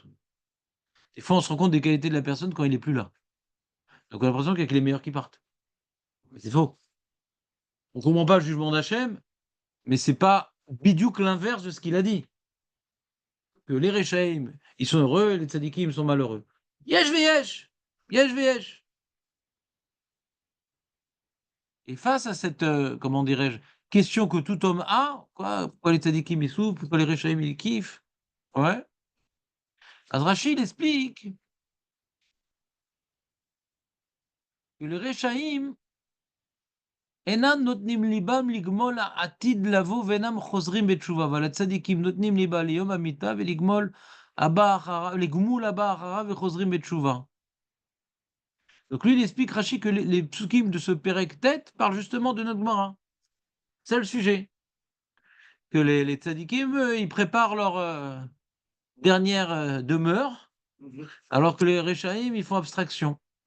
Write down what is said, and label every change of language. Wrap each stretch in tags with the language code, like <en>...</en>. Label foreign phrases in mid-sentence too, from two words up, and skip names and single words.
<fr>Des fois, on se rend compte des qualités de la personne quand il est plus là. Donc on a l'impression qu'il y a que les meilleurs qui partent. Mais c'est faux. On comprend pas le jugement d'Hachem, mais c'est pas bidiouk l'inverse de ce qu'il a dit. Que les Rechaim, ils sont heureux, et les tzadikim sont malheureux.</fr> <he>יש ויש! יש ויש!</he> <fr>Et face à cette, comment dirais-je, question que tout homme a, quoi, pourquoi les tzadikim ils souffrent, pourquoi les Rechaim ils kiffent, ouais. Az Rashi il explique que les Rechaim,</fr> <he>אינם נותנים ליבם לגמול העתיד לבוא ואינם חוזרים בתשובה, אבל הצדיקים נותנים ליבה ליום המיתה ולגמול לגמול הבא אחריו וחוזרים בתשובה.</he> <fr>Donc lui, il explique, Rashi, que les psukim de ce</fr> <he>פרק ט</he> <fr>parlent justement de notre Gemara. C'est le sujet. Que les tzadikim, ils préparent leur dernière demeure, alors que les Rechaim, ils font abstraction.</fr>